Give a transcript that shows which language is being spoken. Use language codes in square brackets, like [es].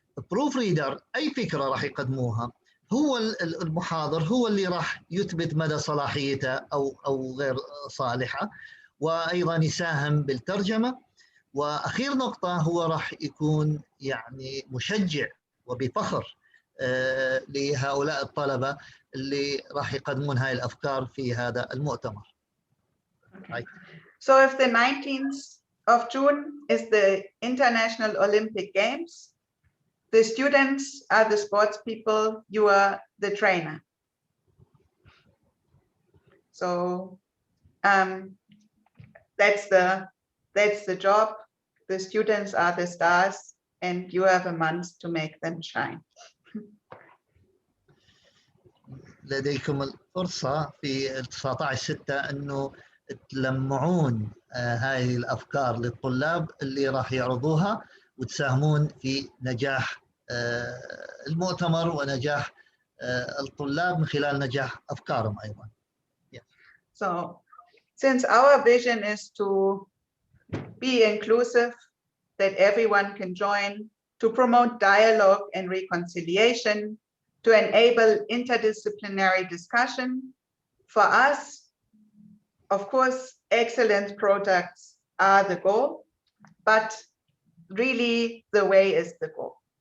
[en] proofreader [ar] اي فكره راح يقدموها، هو المحاضر هو اللي راح يثبت مدى صلاحيته او غير صالحه، وايضا يساهم بالترجمه. واخير نقطه هو راح يكون يعني مشجع وبفخر لهؤلاء الطلبه اللي راح يقدمون هاي الافكار في هذا المؤتمر. [en] Okay. So if the 19th of June is the International Olympic Games, the students are the sports people, you are the trainer. So that's the job. The students are the stars and you have a month to make them shine. [ar] لديكم الفرصة في 19/6 أنه تلمعون هذه الأفكار للطلاب اللي راح يعرضوها، وتساهمون في نجاح المؤتمر ونجاح الطلاب من خلال نجاح أفكارهم أيضا. [en] So since our vision is to be inclusive, that everyone can join, to promote dialogue and reconciliation, to enable interdisciplinary discussion, for us, of course, excellent products are the goal, but really the way is the goal.